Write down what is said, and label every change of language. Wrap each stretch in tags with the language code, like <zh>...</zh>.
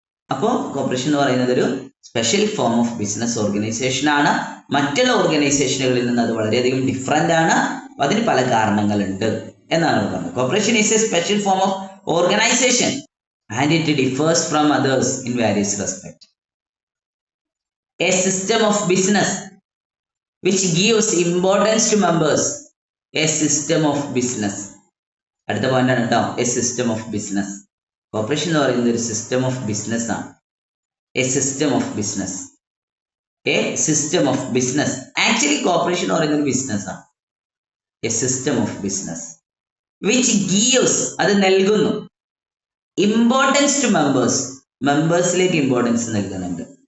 <ml>അപ്പോൾ കോപ്പറേഷൻ എന്ന് പറയുന്നത് ഒരു special form of business organisation ആണ്. മറ്റുള്ള ഓർഗനൈസേഷനുകളിൽ നിന്ന് അത് വളരെയധികം ഡിഫറെന്റ് ആണ്. അതിന് പല കാരണങ്ങളുണ്ട് എന്നാണ് പറഞ്ഞത്.</ml> <en>Cooperation is a special form of organization and it differs from others in various respect. A system of business which gives importance to members. A system of business</en> <ml>അടുത്ത പോയിന്റ് ആണ് കേട്ടോ,</ml> <en>A system of business.</en> <ml>Corporation എന്ന് പറയുന്നത് ഒരു system of business ആണ്.</ml> <en>A system of business, A system of business.</en> <ml>Actually corporation എന്ന് പറയുന്നത് ഒരു ബിസിനസ് ആണ്.</ml> <en>a system of business which gives,</en> <ml>അത് നൽകുന്നു,</ml> <en>importance to members,</en> <ml>മെമ്പേഴ്സിലേക്ക് ഇമ്പോർട്ടൻസ് നൽകുന്നുണ്ട്.</ml>